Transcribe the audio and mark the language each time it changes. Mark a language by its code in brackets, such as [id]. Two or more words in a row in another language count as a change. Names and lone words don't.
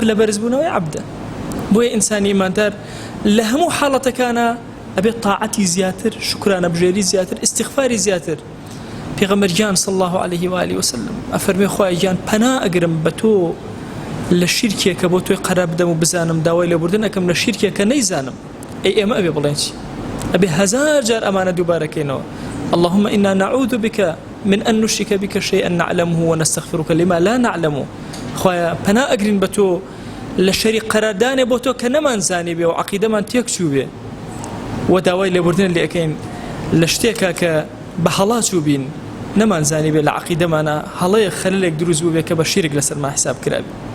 [ckb] پلە بەرزبوونەوەی عەبدە بۆیە ئینسانی ئیماندار لە هەموو حاڵەتەکانە ئەبێت تاعەتی زیاتر شکرانە بژێری زیاتر ئیستیغفاری زیاتر پێغەمبەر گیان [ar] صلی الله عليه و آله وسلم [ckb] ئەفەرمێ خوای گیان پەنا ئەگرم بە تۆ لە شیرکێکە بۆ تۆی قەرار بدەم و بزانم داوای لێبوردن ئەکەم لە شیرکێکە نەیزانم ئەی ئێمە ئەبێ بڵێن چی ئەبێ هەزار جار ئەمانە دووبارەکەینەوە [ar] اللهم إنا نعوذ بك من أن نشرك بك شيئا نعلمه ونستغفرك لما لا نعلمه [ckb] خوايا پنا ئەگرین بە تۆ لە شەریک قەراردانێ بۆ تۆ کە نەمانزانی بێ و عەقیدەمان تێک چوو بێ و داوای لێبوردن لێ ئەکەین لە شتێکە کە بە هەڵا چوو بین نەمانزانی بێ لە عەقیدەمانە هەڵەیەک خەلەلێک دروست بوو بێ کە بە شیرک لەسەرمان حساب کرابێ